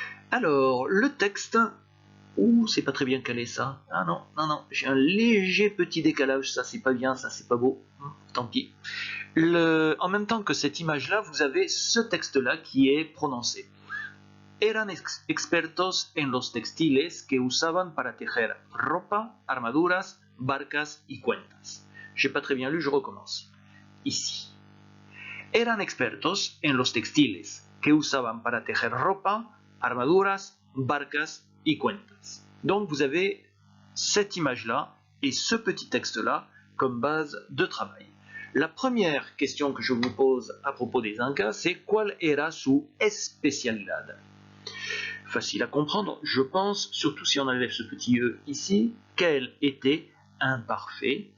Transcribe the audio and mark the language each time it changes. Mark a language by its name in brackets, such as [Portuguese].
[French] Alors, le texte, c'est pas très bien calé ça, ah non, j'ai un léger petit décalage, ça c'est pas bien, ça c'est pas beau, tant pis. En même temps que cette image-là, vous avez ce texte-là qui est prononcé. [Spanish] Eran expertos en los textiles que usaban para tejer ropa, armaduras, barcas y cuentas. [French] J'ai pas très bien lu, je recommence. Ici. [Spanish] Eran expertos en los textiles que usaban para tejer ropa, armaduras, barcas y cuentas. [French] Donc vous avez cette image-là et ce petit texte-là comme base de travail. La première question que je vous pose à propos des Incas, c'est [Spanish] ¿Cuál era su especialidad? [French] Facile à comprendre, je pense, surtout si on enlève ce petit E ici, quel était imparfait.